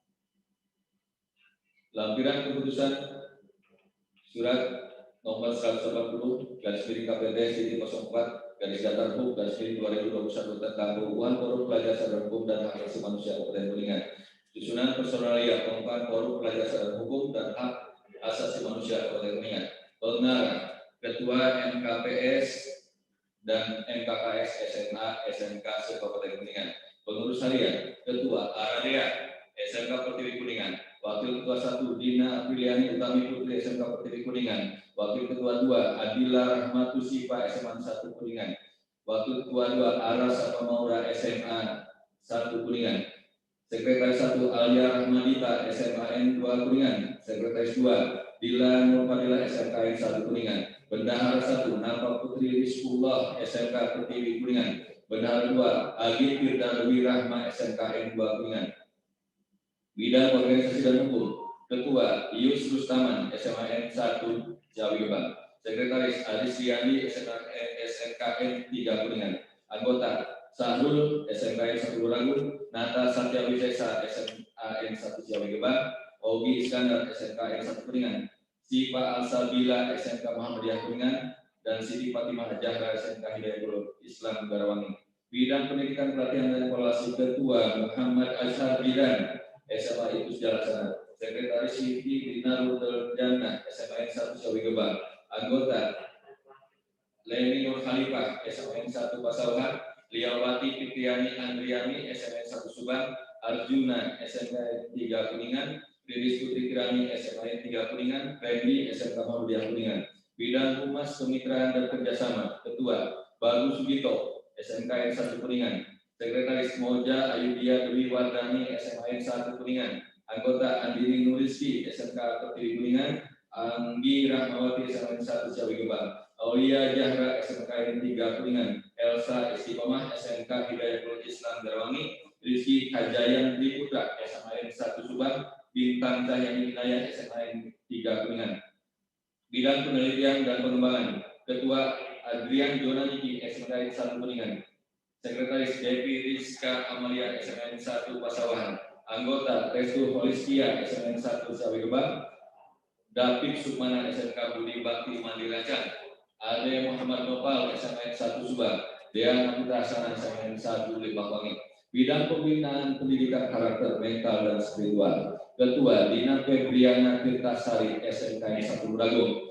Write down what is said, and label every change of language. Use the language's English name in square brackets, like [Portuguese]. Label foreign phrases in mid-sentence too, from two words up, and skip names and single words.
[Indonesian] Lampiran keputusan surat nomor 180 garis-KPT-04/HUB-2021 tentang pengukuhan forum pelajar sadar hukum dan hak asasi manusia Kabupaten Kuningan. Susunan personalia pengukuhan forum pelajar sadar hukum dan hak asasi manusia Kabupaten Kuningan. Pengarah Ketua MKPS dan MKKS SMA SMK Kabupaten Kuningan. Pengurus harian Ketua Aradea SMK Pertiwi Kuningan. Wakil Ketua 1 Dina Apriliani Utami Putri SMK Pertiwi Kuningan. Wakil Ketua 2 Adila Rahmatu Sipa SMA 1 Kuningan. Wakil Ketua 2 Aras Sapa Maura SMA 1 Kuningan. Sekretaris 1 Alia Rahmadita SMAN 2 Kuningan. Sekretaris 2 Dila Nurfadila SMKN 1 Kuningan. Bendahara 1 Napa Putri Rizkullah SMK Pertiwi Kuningan. Bendahara 2 Agi Firdawi Rahma SMKN 2 Kuningan. Bidang Organisasi dan Hukum Ketua Yus Rustaman SMAN 1 Ciawi Gebang. Sekretaris Adis Riyandi SMKN 3 Kuningan. Anggota Sahrul SMKN 1 Ragun. Nata Satya Wisesa SMAN 1 Ciawi Gebang. Ogi Iskandar SMKN 1 Kuningan. Sipa Al-Sabila SMK Muhammadiyah Kuningan. Dan Siti Fatimah Jahra SMK Hidayatul Islam Garawangi. Bidang Pendidikan Pelatihan dan Evaluasi Ketua Muhammad Azhar Bidan SMA Itus Jalaksana. Sekretaris Siti Dina Rutel Jannah SMAN 1 Ciawi Gebang. Anggota Leni Nur Khalifah SMAN 1 Pasawahan. Liawati Fitriani Andriani SMAN 1 Subang. Arjuna SMK 3 Kuningan. Riris Putri Kirani SMAN 3 Kuningan. Randy SMK Muhammadiyah Kuningan. Bidang Humas Kemitraan dan Kerjasama Ketua Baru Sugito SMKN 1 Kuningan. Sekretaris Moja Ayudia Dewi Wardani SMAN 1 Kuningan. Anggota Andini Nuriski SMK Pertiwi Kuningan. Anggi Rahmawati SMAN 1 Ciawi Gebang. Aulia Jahra SMKN 3 Kuningan. Elsa Istiqomah SMK Hidayatul Islam Garawangi. Rizky Kajayan Triputra SMAN 1 Subang. Bintang Cahyani Inayah SMAN 3 Kuningan. Bidang Penelitian dan Pengembangan Ketua Adrian Jonaniki SMKN 1 Kuningan. Sekretaris Devi Rizka Amalia SMN 1 Pasawahan. Anggota Restu Holistia SMN 1 Ciawi Gebang. David Sukmana SMK Budi Bakti Mandiracan. Ade Muhammad Nopal SMN 1 Subang. Dea Napita Hasanah SMN 1 Limbangwangi. Bidang Pembinaan Pendidikan Karakter Mental dan Spiritual Ketua Dina Febriana Tirtasari SMK 1 Bragung.